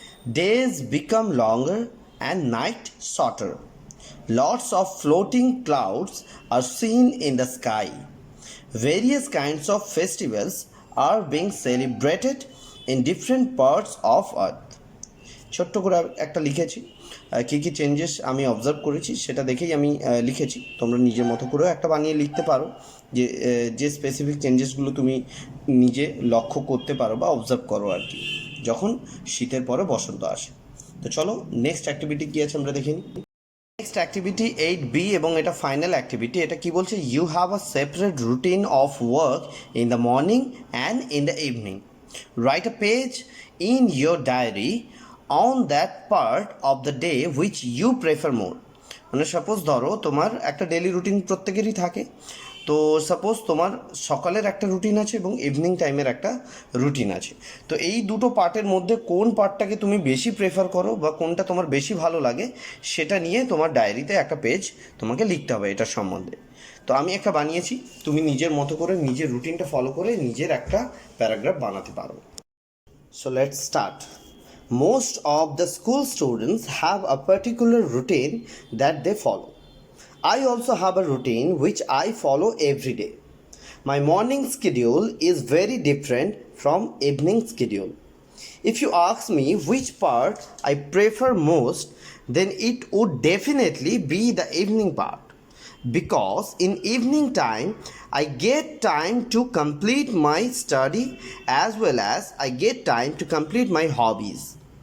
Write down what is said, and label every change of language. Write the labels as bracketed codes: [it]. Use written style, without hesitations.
[en] Days become longer and night shorter. Lots of floating clouds are seen in the sky. Various kinds of festivals are being celebrated in different parts of earth. [bn] ছোট্ট করে একটা লিখেছি, কী কী changes আমি observe করেছি সেটা দেখেই আমি লিখেছি। তোমরা নিজের মতো করেও একটা বানিয়ে লিখতে পারো, যে স্পেসিফিক চেঞ্জেসগুলো তুমি নিজে লক্ষ্য করতে পারো বা অবজার্ভ করো আর কি, যখন শীতের পরে বসন্ত আসে। তো চলো নেক্সট অ্যাক্টিভিটি কী আছে আমরা দেখে নিই। নেক্সট অ্যাক্টিভিটি 8B এবং এটা ফাইনাল অ্যাক্টিভিটি। এটা কি বলছে, [en] You have a separate routine of work in the morning and in the evening. Write a page in your diary on that part of the day which you prefer more. [bn] মানে suppose ধরো তোমার একটা daily routine প্রত্যেকেরই থাকে, তো suppose তোমার সকালের একটা রুটিন আছে এবং ইভিনিং টাইমের একটা রুটিন আছে। তো এই দুটো পার্টের মধ্যে কোন পার্টটাকে তুমি বেশি প্রেফার করো বা কোনটা তোমার বেশি ভালো লাগে, সেটা নিয়ে তোমার ডায়েরিতে একটা পেজ তোমাকে লিখতে হবে এটার সম্বন্ধে। তো আমি একটা বানিয়েছি, তুমি নিজের মতো করে নিজের রুটিনটা ফলো করে নিজের একটা প্যারাগ্রাফ বানাতে পারো। [en] So let's start. Most of the school students have a particular routine that they follow. I also have a routine which I follow every day. My morning schedule is very different from evening schedule. If you ask me which part I prefer most, then it would definitely be the evening part, because in evening time I get time to complete my study as well as I get time to complete my hobbies.